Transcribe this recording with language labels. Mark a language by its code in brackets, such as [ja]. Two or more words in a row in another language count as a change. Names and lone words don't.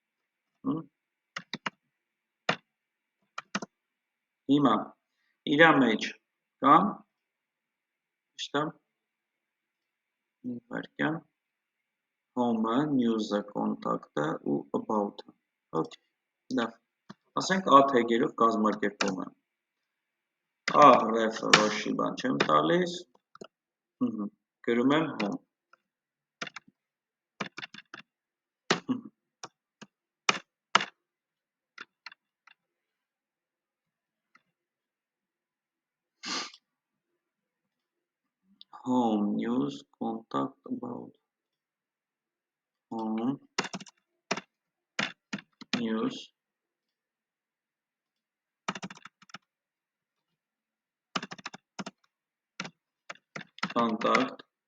[hy] Հիմա, իրա մեջ կան Իշտա Մի վարկյան [en] Home-ը, news-ը, contact-ը [hy] ու about-ը Okay, լավ Ասենք A թեգերով կազմակերպում եմ A ref-ը որոշի բան չեմ տալիս Գրում եմ home [en] Home, news, contact, about Home, news Contact